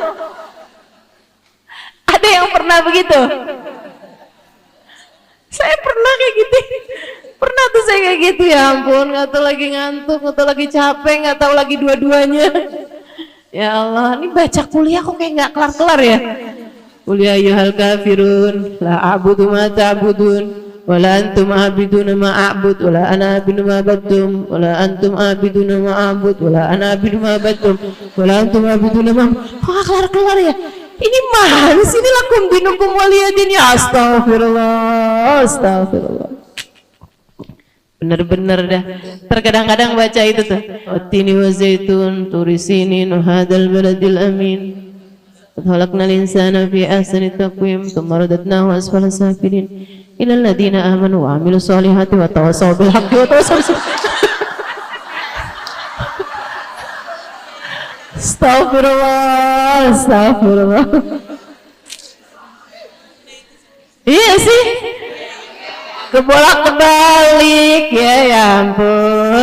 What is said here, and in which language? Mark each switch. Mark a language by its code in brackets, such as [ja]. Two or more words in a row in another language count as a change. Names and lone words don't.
[id] Ada yang pernah begitu? Saya pernah kayak gitu. Pernah tuh saya kayak gitu, ya ampun, nggak tahu lagi ngantuk, nggak tahu lagi capek, nggak tahu lagi dua-duanya. [ar] يا الله, [id] ini baca kuliah kok kayak nggak kelar-kelar ya. [ar] Kuliah أيها الكافرون لا أعبد ما تعبدون ولا أنتم عابدون ما أعبد ولا أنا عابد ما عبدتم ولا أنتم عابدون ما أعبد ولا أنا عابد ما عبدتم ولا أنتم عابدون ما. [id] Kok nggak kelar-kelar ya? Ini mana sih, ini [ar] لكم دينكم ولي دين يا أستغفر الله أستغفر الله. [id] Bener-bener dah. Terkadang-kadang baca itu tuh. [ar] والتين والزيتون طور سينين وهذا البلد الأمين. خلقنا الإنسان في أحسن تقويم ثم رددناه أسفل سافلين إلا الذين آمنوا وعملوا الصالحات وتواصوا بالحق وتواصوا بالصبر. أستغفر الله أستغفر الله. [id] Iya sih. Kebolak-balik ya ampun.